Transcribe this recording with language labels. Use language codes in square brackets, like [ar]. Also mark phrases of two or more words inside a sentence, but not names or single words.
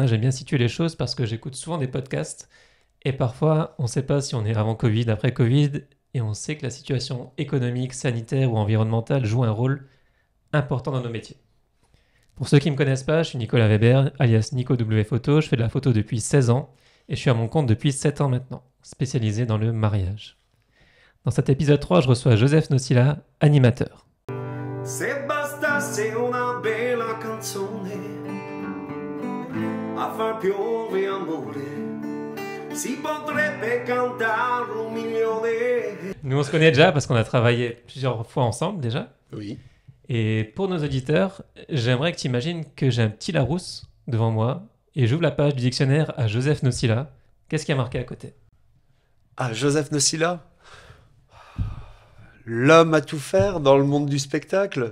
[fr] J'aime bien situer les choses parce que j'écoute souvent des podcasts et parfois, on ne sait pas si on est avant Covid, après Covid, et on sait que la situation économique, sanitaire ou environnementale joue un rôle important dans nos métiers. Pour ceux qui ne me connaissent pas, je suis Nicolas Weber, alias Nico W Photo. Je fais de la photo depuis 16 ans et je suis à mon compte depuis 7 ans maintenant, spécialisé dans le mariage. Dans cet épisode 3, je reçois Joseph Nocilla, animateur. [it] Se bastasse una bella canzone a far piovere amore, si potrebbe cantare un milione. [fr] Nous, on se connaît déjà parce qu'on a travaillé plusieurs fois ensemble déjà. Oui. Et pour nos auditeurs, j'aimerais que tu imagines que j'ai un petit Larousse devant moi et j'ouvre la page du dictionnaire à Joseph Nocilla. Qu'est-ce qui a marqué à côté? Ah, Joseph Nocilla, l'homme à tout faire dans le monde du spectacle.